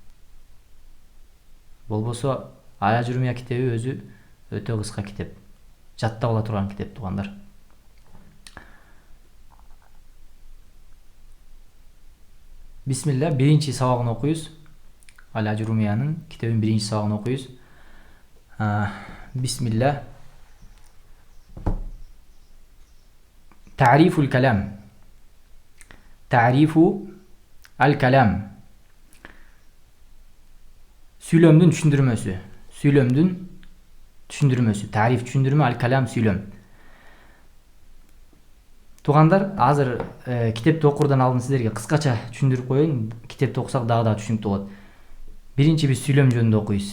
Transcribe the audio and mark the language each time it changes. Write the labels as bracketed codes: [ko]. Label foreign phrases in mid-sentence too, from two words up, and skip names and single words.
[ky] Болбосо Аль-Ажрумия китеби өзү өтө кыска китеп. Жаттап ала турган китеп туугандар. Бисмилла, биринчи сабагын окуйбуз. Аль-Ажрумиянын китебинин биринчи сабагын окуйбуз. Бисмилла. [ar] تعريف الكلام. تعريف الكلام. [ky] Сүйлөмдүн түшүндүрмөсү. Сүйлөмдүн түшүндүрмөсү. Тариф түшүндүрмө, аль-калам сүйлөм. Туугандар, азыр китепти окурдан алдын сиздерге кыскача түшүндүрүп коеюн. Китепти окусак дагы да түшүнүктүү болот. Биринчи биз сүйлөм жөнүндө окуйбуз.